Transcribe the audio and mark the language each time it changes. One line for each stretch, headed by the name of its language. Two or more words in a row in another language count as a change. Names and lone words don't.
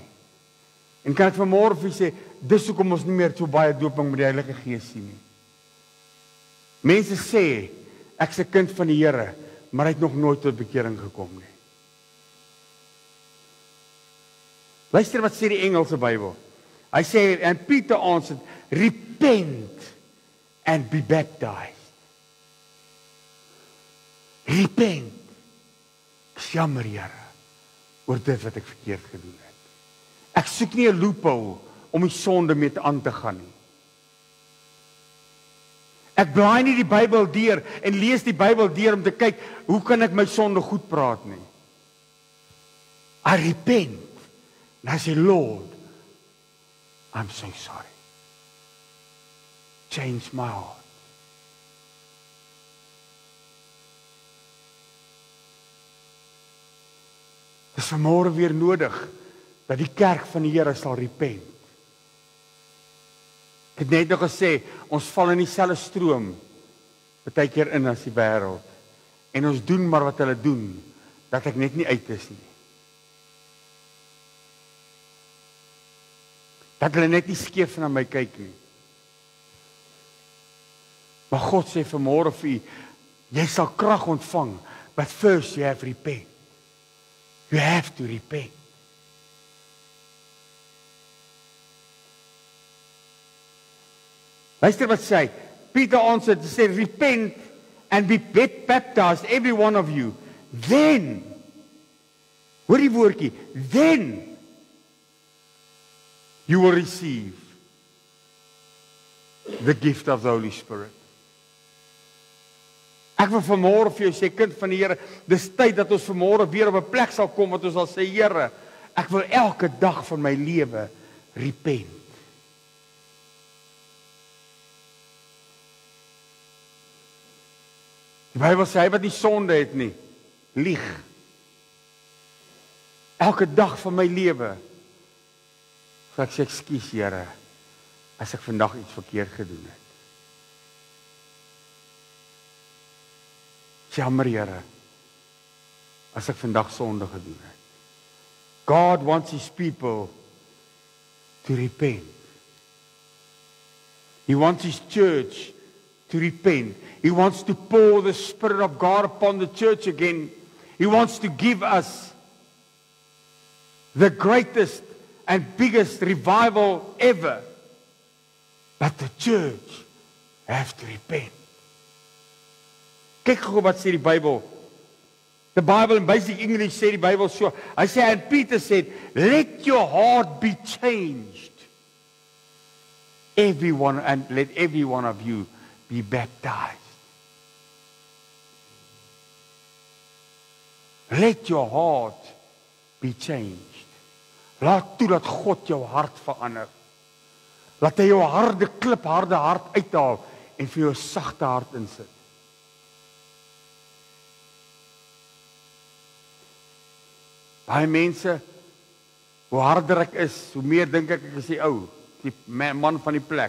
Afrikaans: En kan ek vanmôre vir julle sê, dis hoekom ons nie meer so baie doping met die Heilige Gees sien nie. Mense sê, ek is 'n kind van die Here, maar hy het nog nooit tot bekering gekom nie. Luister wat sê die Engelse Bybel. Hy sê,
English: and Peter answered, repent and be baptized. Repent.
Afrikaans: Jammer, Here, oor dit wat ek verkeerd gedoen het. Ek soek nie 'n loophole om die sonde mee aan te gaan nie. Ek blaai nie die Bybel deur en lees die Bybel deur om te kyk, hoe kan ek my sonde goed praat nie?
English: I repent. And I say, Lord, I'm so sorry. Change my heart.
Afrikaans: Dit is vanmôre weer nodig dat die kerk van die Here sal repent. Ek het net nog gesê, ons val in dieselfde stroom baie keer in as die wêreld. En ons doen maar wat hulle doen, dat ek net nie uit is nie. Dat hulle net nie skeef na my kyk nie. Maar God sê vanmôre vir u, jy sal krag ontvang,
English: but first you have repent. You have to repent.
Afrikaans: Luister wat sê hy.
English: Peter answered, he said, repent and be baptized, every one of you. Then,
Afrikaans: hoor die woordjie,
English: then you will receive the gift of the Holy Spirit.
Afrikaans: Ek wil vanmôre vir jou sê, kind van die Here, dis tyd dat ons vanmôre weer op 'n plek sal kom wat ons sal sê, Here, ek wil elke dag van my lewe repent. Die Bybel sê hy wat nie sonde het nie, lieg. Elke dag van my lewe sal ek sê, ekskuus Here, as ek vandag iets verkeerd gedoen het. Jammer Here, as ek vandag sonde gedoen het.
English: God wants his people to repent. He wants his church to repent. He wants to pour the Spirit of God upon the church again. He wants to give us the greatest and biggest revival ever. But the church has to repent.
Afrikaans: Kyk gou wat sê die Bybel. The Bible in basic English sê die Bybel so. Hy sê,
English: and Peter said, let your heart be changed. Everyone, and let every one of you be baptized. Let your heart be changed.
Afrikaans: Laat toe dat God jou hart verander. Laat hy jou harde klip, harde hart uithaal en vir jou sagte hart insit. Baie mense, hoe harder ek is, hoe meer dink ek is die ou, die man van die plek.